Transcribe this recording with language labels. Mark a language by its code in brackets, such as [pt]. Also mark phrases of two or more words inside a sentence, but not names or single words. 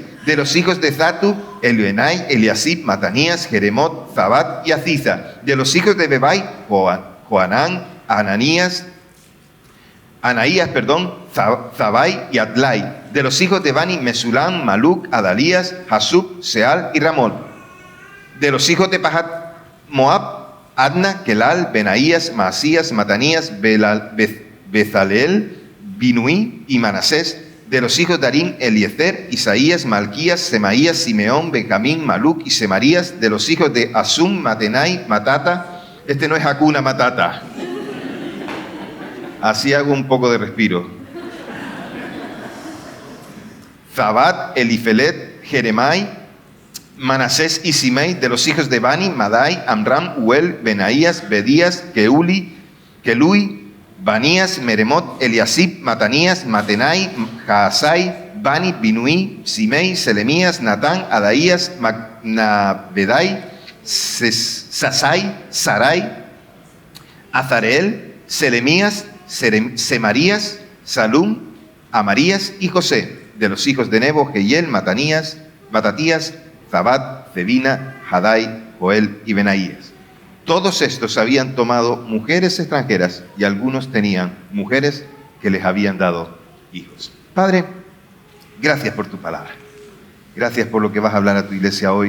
[es] De los hijos de Zatu, Elioenai, Eliasib, Matanías, Jeremot, Zabat y Aziza. De los hijos de Bebai, Joanán, Anaías, Zabai y Adlai. De los hijos de Bani, Mesulán, Maluc, Adalías, Hasub, Seal y Ramón. De los hijos de Pahat Moab, Adna, Kelal, Benaías, Maasías, Matanías, Bezaleel, Binuí y Manasés. De los hijos de Arín, Eliezer, Isaías, Malquías, Semaías, Simeón, Benjamín, Maluc y Semarías. De los hijos de Asum, Matenai, Matata. Este no es [sw] Hakuna Matata. [es] Así hago un poco de respiro. Zabat, Elifelet, Jeremai, Manasés y Simei. De los hijos de Bani, Madai, Amram, Uel, Benaías, Bedías, Kelui, Banías, Meremot, Eliasib, Matanías, Matenai, Jaasai, Bani, Binuí, Simei, Selemías, Natán, Adaías, Navedai, Sasai, Sarai, Azareel, Selemías, Semarías, Salum, Amarías y José. De los hijos de Nebo, Jehiel, Matatías, Zabat, Zebina, Hadai, Joel y Benaías. Todos estos habían tomado mujeres extranjeras y algunos tenían mujeres que les habían dado hijos. Padre, gracias por tu palabra. Gracias por lo que vas a hablar a tu iglesia hoy.